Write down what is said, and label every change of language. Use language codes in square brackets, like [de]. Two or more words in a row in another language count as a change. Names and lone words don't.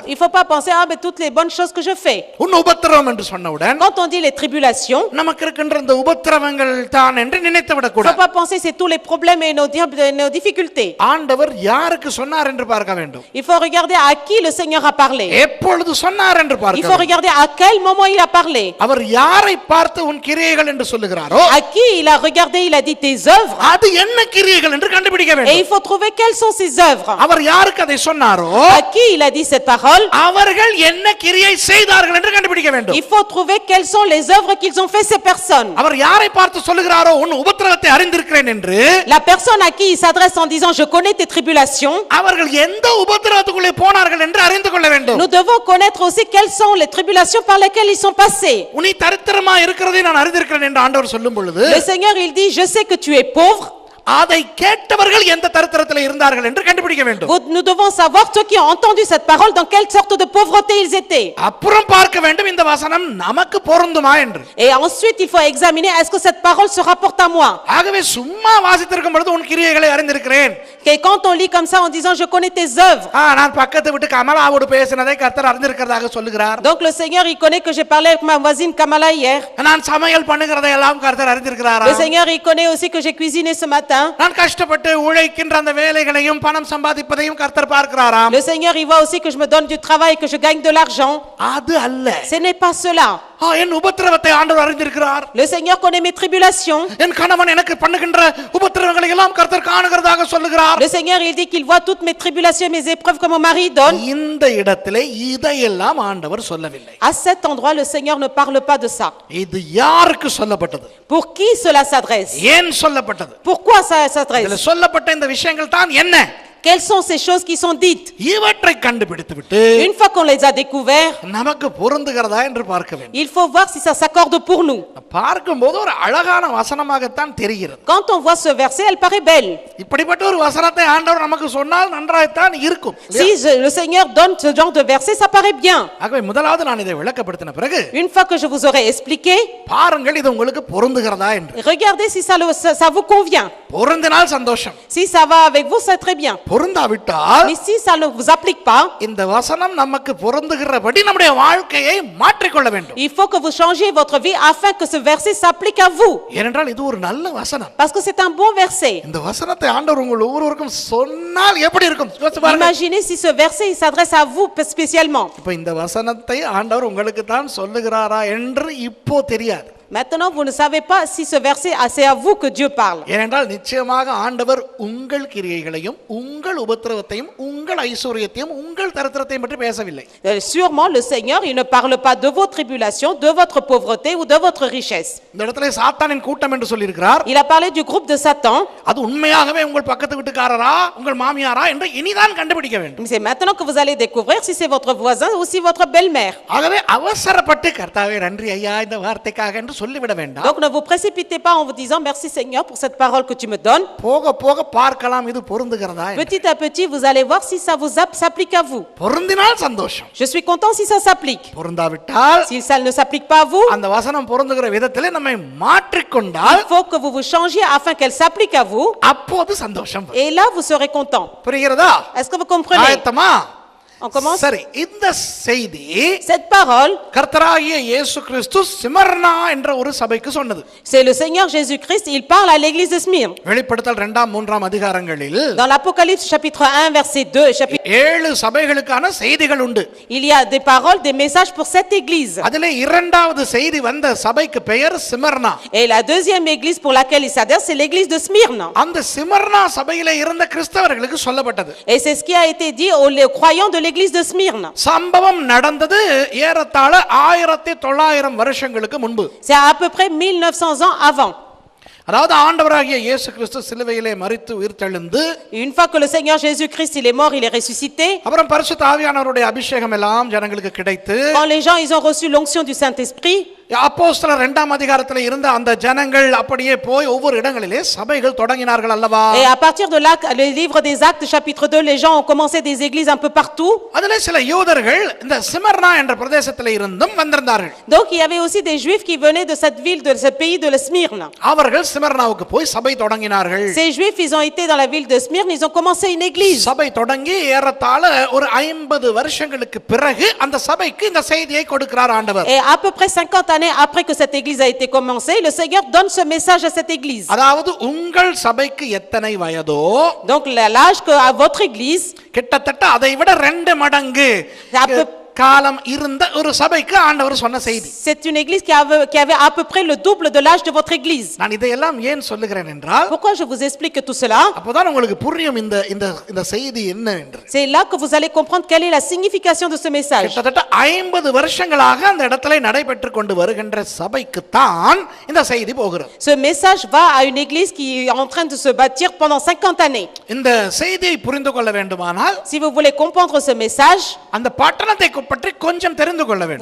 [fr] il ne faut pas penser, ah mais toutes les bonnes choses que je fais. [ta] உன் உபத்திரவம் என்று சொன்னவுடன் [fr] Quand on dit les tribulations, [ta] நமக்கு இருக்கின்ற இந்த உபத்திரவங்கள் தான் என்று நினைத்து [fr] il ne faut [ta] விடக்கூடாது. [fr] pas penser c'est tous les problèmes et nos difficultés. [ta] ஆண்டவர் யாருக்கு சொன்னார் என்று பார்க்க வேண்டும். [fr] Il faut regarder à qui le Seigneur a parlé. [ta] எப்பொழுது சொன்னார் என்று [fr] Il [ta] பார்க்க [fr] faut [ta] வேண்டும். [fr] regarder à quel moment il a parlé. [ta] அவர் யாரை பார்த்து உன் கிரியைகள் என்று சொல்லுகிறாரோ [fr] À qui il a regardé, il a dit tes œuvres. [ta] அது என்ன கிரியைகள் என்று கண்டுபிடிக்க [fr] Et [ta] வேண்டும். [fr] il faut trouver quelles sont ses œuvres. [ta] அவர் யாருக்கு அதை சொன்னாரோ [fr] À qui il a dit cette parole. [ta] அவர்கள் என்ன கிரியை செய்தார்கள் என்று கண்டுபிடிக்க வேண்டும். [fr] Il faut trouver quelles sont les œuvres qu'ils ont fait ces personnes. [ta] அவர் யாரை பார்த்து சொல்லுகிறாரோ உன் உபத்திரவத்தை அறிந்திருக்கிறேன் என்று [fr] La personne à qui il s'adresse en disant je connais tes tribulations. [ta] அவர்கள் எந்த உபத்திரவத்துக்குள்ளே போனார்கள் என்று அறிந்து கொள்ள வேண்டும். [fr] Nous devons connaître aussi quelles sont les tribulations par lesquelles ils sont passés. [ta] உன்னை தரித்திரமா இருக்கிறதை நான் அறிந்திருக்கிறேன் என்று ஆண்டவர் சொல்லும் பொழுது [fr] Le Seigneur il dit je sais que tu es pauvre. [ta] அதை கேட்டவர்கள் எந்த தரித்திரத்தில் இருந்தார்கள் என்று கண்டுபிடிக்க வேண்டும். [fr] Nous devons savoir ceux qui ont entendu cette parole dans quelle sorte de pauvreté ils étaient. [ta] அப்புறம் பார்க்க வேண்டும் இந்த வசனம் நமக்கு பொருந்துமா என்று. [fr] Et ensuite il faut examiner est-ce que cette parole se rapporte à moi. [ta] ஆகவே சும்மா வாசித்திருக்கும் பொழுது உன் கிரியைகளை அறிந்திருக்கிறேன். [fr] Et quand on lit comme ça en disant je connais tes œuvres. [ta] நான் பக்கத்து விட்டு கமலாவோடு பேசினதை கர்த்தர் அறிந்திருக்கிறதாக சொல்லுகிறார். [fr] Donc le Seigneur il connaît que j'ai parlé avec ma voisine Kamala hier. [ta] நான் சமையல் பண்ணுகிறதை எல்லாம் கர்த்தர் அறிந்திருக்கிறாரா? [fr] Le Seigneur il connaît aussi que j'ai cuisiné ce matin. [ta] நான் கஷ்டப்பட்டு உழைக்கின்ற அந்த வேலைகளையும் பணம் சம்பாதிப்பதையும் கர்த்தர் பார்க்கிறாராம். [fr] Le Seigneur il voit aussi que je me donne du travail et que je gagne de l'argent. [ta] அது அல்ல. [fr] Ce n'est pas cela. [ta] என் உபத்திரவத்தை ஆண்டவர் அறிந்திருக்கிறார். [fr] Le Seigneur connaît mes tribulations. [ta] என் கணவன் எனக்கு பண்ணுகின்ற உபத்திரவங்களை எல்லாம் கர்த்தர் காணுகிறதாக சொல்லுகிறார். [fr] Le Seigneur il dit qu'il voit toutes mes tribulations, mes épreuves que mon mari donne. [ta] இந்த இடத்திலே இதையெல்லாம் ஆண்டவர் சொல்லவில்லை. [fr] À cet endroit le Seigneur ne parle pas de ça. [ta] இது யாருக்கு சொல்லப்பட்டது? [fr] Pour qui cela s'adresse? [ta] ஏன் சொல்லப்பட்டது? [fr] Pourquoi ça [ta] இதுல [fr] s'adresse? [ta] சொல்லப்பட்ட இந்த விஷயங்கள் தான் என்ன? [fr] Quelles sont ces choses qui sont dites? [ta] இவற்றை கண்டுபிடித்து விட்டு [fr] Une fois qu'on les a découverts, [ta] நமக்கு பொருந்துகிறதா என்று பார்க்க வேண்டும். [fr] il faut voir si ça s'accorde pour nous. [ta] பார்க்கும்போது ஒரு அழகான வசனமாகத்தான் தெரிகிறது. [fr] Quand on voit ce verset, elle paraît belle. [ta] இப்படிப்பட்ட ஒரு வசனத்தை ஆண்டவர் நமக்கு சொன்னால் நன்றாய்த்தான் இருக்கும். [fr] Si le Seigneur donne ce genre de verset, ça paraît bien. [ta] ஆகவே முதலாவது நான் இதை விளக்கப்படுத்தின பிறகு [fr] Une fois que je vous aurai expliqué, [ta] பாருங்கள் இது உங்களுக்கு பொருந்துகிறதா என்று. [fr] regardez si ça vous convient. [ta] பொருந்தினால் சந்தோஷம். [fr] Si ça va avec vous, c'est très bien. [ta] பொருந்தாவிட்டால் [fr] Mais si ça ne vous applique pas, [ta] இந்த வசனம் நமக்கு பொருந்துகிறபடி நம்முடைய வாழ்க்கையை மாற்றிக்கொள்ள வேண்டும். [fr] il faut que vous changiez votre vie afin que ce verset s'applique à vous. [ta] ஏனென்றால் இது ஒரு நல்ல வசனம். [fr] Parce que c'est un bon verset. [ta] இந்த வசனத்தை ஆண்டவர் உங்கள் ஒவ்வொருவருக்கும் சொன்னால் எப்படி இருக்கும்? யோசிச்சு பாருங்க. [fr] Imaginez si ce verset il s'adresse à vous spécialement. [ta] இப்ப இந்த வசனத்தை ஆண்டவர் உங்களுக்கு தான் சொல்லுகிறாரா என்று இப்போ தெரியாது. [fr] Maintenant, vous ne savez pas si ce verset, c'est à vous que Dieu parle. [ta] ஏனென்றால் நிச்சயமாக ஆண்டவர் உங்கள் கிரியைகளையும் உங்கள் உபத்திரவத்தையும் உங்கள் ஐஸ்வர்யத்தையும் உங்கள் தரித்திரத்தையும் பற்றி பேசவில்லை. [fr] Sûrement, le Seigneur, il ne parle pas de vos tribulations, de votre pauvreté ou de votre richesse. [ta] இந்த இடத்துல சாத்தானின் கூட்டம் என்று சொல்லியிருக்கிறார். [fr] Il a parlé du groupe de Satan. [ta] அது உண்மையாகவே உங்கள் பக்கத்து வீட்டுக்காரரா உங்கள் மாமியாரா என்று இனிதான் கண்டுபிடிக்க வேண்டும். [fr] Mais c'est maintenant que vous allez découvrir si c'est votre voisin ou si votre belle-mère. [ta] ஆகவே அவசரப்பட்டு கர்த்தாவே நன்றி ஐயா இந்த வார்த்தைக்காக என்று சொல்லிவிட வேண்டாம். [fr] Donc ne vous précipitez pas en vous disant merci Seigneur pour cette parole que tu me donnes. [ta] போக போக பார்க்கலாம் இது பொருந்துகிறதா என்று. [fr] Petit à petit, vous allez voir si ça vous s'applique à vous. [ta] பொருந்தினால் சந்தோஷம். [fr] Je suis content si ça s'applique. [ta] பொருந்தாவிட்டால் [fr] Si ça ne s'applique pas à vous, [ta] அந்த வசனம் பொருந்துகிற விதத்திலே நம்மை மாற்றிக்கொண்டால் [fr] il faut que vous vous changiez afin qu'elle s'applique à vous. [ta] அப்போது சந்தோஷம் வரும். [fr] Et là, vous serez content. [ta] புரிகிறதா? [fr] Est-ce que vous comprenez? [ta] ஆயத்தமா? [fr] On commence. [ta] சரி இந்த செய்தி [fr] Cette parole, [ta] கர்த்தராகிய இயேசு கிறிஸ்து சிமர்னா என்ற ஒரு சபைக்கு சொன்னது. [fr] c'est le Seigneur Jésus-Christ, il parle à l'église de Smyrne. [ta] வெளிப்படுத்தல் 2-3 அதிகாரங்களில் [fr] Dans l'Apocalypse chapitre 1 verset 2, chapitre [ta] 7 சபைகளுக்கான செய்திகள் உண்டு. [fr] il y a des paroles, des messages pour cette église. [ta] அதிலே இரண்டாவது செய்தி வந்த சபைக்கு பெயர் சிமர்னா. [fr] Et la deuxième église pour laquelle il s'adresse, c'est l'église de Smyrne. [ta] அந்த சிமர்னா சபையிலே இருந்த கிறிஸ்தவர்களுக்கு சொல்லப்பட்டது. [fr] Et c'est ce qui a été dit aux croyants de l'église de Smyrne. [ta] சம்பவம் நடந்தது ஏறத்தாழ 1900 வருஷங்களுக்கு முன்பு. [fr] C'est à peu près 1900 ans avant. [ta] அதாவது ஆண்டவராகிய இயேசு கிறிஸ்து சிலுவையிலே மரித்து உயிர்த்தெழுந்து [fr] Une fois que le Seigneur Jésus-Christ il est mort, il est ressuscité. [ta] அப்புறம் பரிசுத்த ஆவியானவருடைய அபிஷேகம் எல்லாம் ஜனங்களுக்கு கிடைத்து [fr] Quand les gens ils ont reçu l'onction du Saint-Esprit, [ta] அப்போஸ்தலர் 2ஆம் அதிகாரத்தில் இருந்த அந்த ஜனங்கள் அப்படியே போய் ஒவ்வொரு இடங்களிலே சபைகள் தொடங்கினார்கள் அல்லவா? [fr] et à partir de là, le livre des Actes, chapitre 2, les gens ont commencé des églises un peu partout. [ta] அதிலே சில யூதர்கள் இந்த சிமர்னா என்ற பிரதேசத்திலே இருந்தும் வந்திருந்தார்கள். [fr] Donc il y avait aussi des Juifs qui venaient de cette ville, de ce pays de Smyrne. [ta] அவர்கள் சிமர்னாவுக்கு போய் சபை தொடங்கினார்கள். [fr] Ces Juifs, ils ont été dans la ville de Smyrne, ils ont commencé une église. [ta] சபை தொடங்கி ஏறத்தாழ ஒரு 50 வருஷங்களுக்கு பிறகு அந்த சபைக்கு இந்த செய்தியை கொடுக்கிறார் ஆண்டவர். [fr] Et à peu près 50 années après que cette église a été commencée, le Seigneur donne ce message à cette église. [ta] அதாவது உங்கள் சபைக்கு எத்தனை வயதோ, [fr] Donc l'âge que à votre église, [ta] கிட்டத்தட்ட அதை விட 2 மடங்கு காலம் இருந்த ஒரு சபைக்கு ஆண்டவர் சொன்ன செய்தி. [fr] c'est une église qui avait à peu près le double de l'âge de votre église. [ta] நான் இதையெல்லாம் ஏன் சொல்லுகிறேன் என்றால், [fr] Pourquoi je vous explique tout cela? [ta] அப்போதான் உங்களுக்கு புரியும் இந்த இந்த இந்த செய்தி என்ன என்று. [fr] C'est là que vous allez comprendre quelle est la signification de ce message. [ta] கிட்டத்தட்ட 50 வருஷங்களாக அந்த இடத்துல நடைபெற்று கொண்டு வருகின்ற சபைக்கு தான் இந்த செய்தி போகிறது. [fr] Ce message va à une église qui est en train de se bâtir pendant 50 années. [ta] இந்த செய்தியை புரிந்து கொள்ள வேண்டுமானால், [fr] Si vous voulez comprendre ce message, [ta] அந்த பட்டணத்தை பற்றி கொஞ்சம் தெரிந்து கொள்ள வேண்டும்.